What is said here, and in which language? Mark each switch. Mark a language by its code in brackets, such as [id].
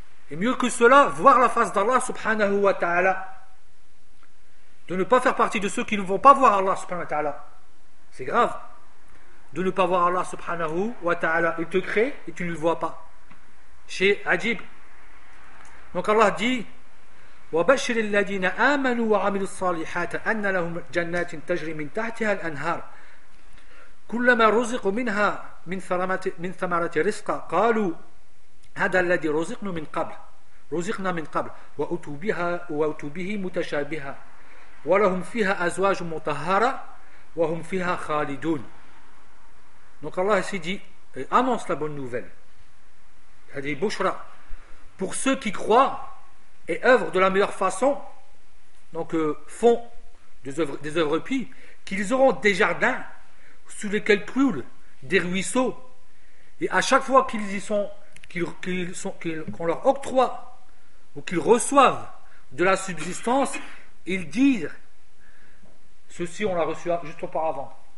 [fr] Et mieux que cela, voir la face d'Allah subhanahu wa ta'ala. De ne pas faire partie de ceux qui ne vont pas voir Allah subhanahu wa ta'ala. C'est grave. De ne pas voir Allah subhanahu wa ta'ala. Il te crée et tu ne le vois pas. Chez Ajib. Donc Allah dit [ar] وَبَشِّرِ الَّذِينَ آمَنُوا وَعَمِلُوا الصَّالِحَاتَ أَنَّ لَهُمْ جَنَّاتٍ تَجْرِي مِنْ تَحْتِهَا الْأَنْهَارِ كلما رزقوا منها من ثمرة رزقا قالوا هذا الذي رزقنا من قبل وأتوا به متشابها ولهم فيها أزواج مطهرة وهم فيها خالدون. [fr] Donc Allah ici dit et annonce la bonne nouvelle. Hadith Bushra. Pour ceux qui croient et œuvrent de la meilleure façon, donc font des œuvres pies, qu'ils auront des jardins sous lesquels coulent des ruisseaux, et à chaque fois qu'on leur octroie ou qu'ils reçoivent de la subsistance, ils disent ceci on l'a reçu juste auparavant.